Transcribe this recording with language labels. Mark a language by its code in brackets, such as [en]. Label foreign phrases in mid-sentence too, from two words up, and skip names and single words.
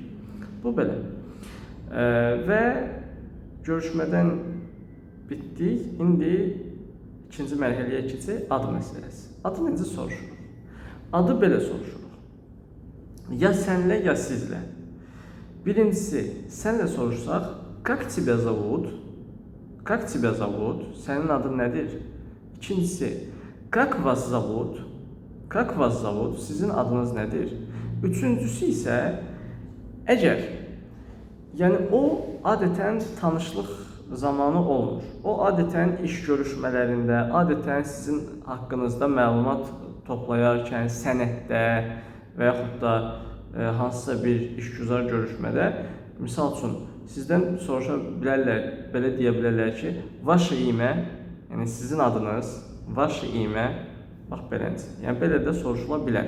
[az] Bu belə. Və görüşmədən bitdik. İndi İkinci mərhələyə keçək, ad məsələsi. Adı necə soruşuruq? Adı belə soruşuruq. Ya sənlə, ya sizlə. Birincisi, sənlə soruşsaq, [ru] как тебя зовут? Как тебя зовут? [az] Sənin adın nədir? İkincisi, [ru] как вас зовут? Как вас зовут? [az] Sizin adınız nədir? Üçüncüsü isə, əgər, yəni o adətən tanışlıq zamanı olmur. O adətən iş görüşmələrində, adətən sizin haqqınızda məlumat toplayarkən, sənəddə və yaxud da hansısa bir işgüzar görüşmədə, misal üçün, sizdən soruşa bilərlər, belə deyə bilərlər ki, [ru] Ваше имя, [az] yəni sizin adınız, [ru] Ваше имя, [az] bax beləncə, yəni belə də soruşula bilər.